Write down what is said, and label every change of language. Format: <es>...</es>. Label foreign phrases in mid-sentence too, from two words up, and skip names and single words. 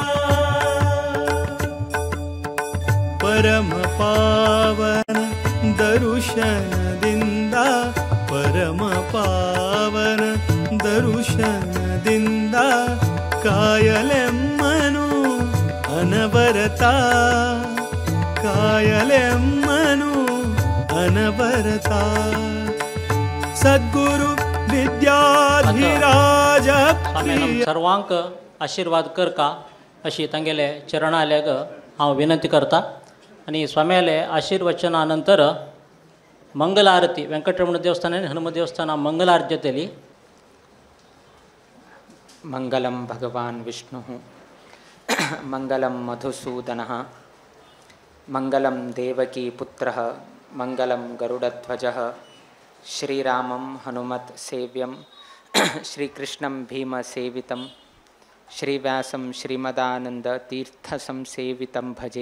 <kn>ಪರಮ ಪಾವನ ದರುಶನದಿಂದ ಪರಮ ಪಾವನ ದರುಶನದಿಂದ ಕಾಯಲೆಮ್ಮನು ಅನವರತ ಕಾಯಲೆಮ್ಮನು ಅನವರತ सद्गुरु विद्याधिराज</kn> <kok>सर्वांक आशीर्वाद करका अशी तांगेले चरणालेग हांव विनंती करता. आणि स्वाम्याले आशीर्वचना नंतर मंगल आरती वेंकटरमण देवस्थान आणि हनुमत देवस्थान मंगल आरती जातली.</kok> <sa>मंगलम भगवान विष्णु मंगलम मधुसूदन मंगलम देवकी पुत्र मंगलम गरुड़ध्वज श्रीरामं हनुमत सेव्यं श्रीकृष्णं भीम सेवितं श्रीव्यासं श्रीमदानंद तीर्थ संसेवितं भजे.</sa>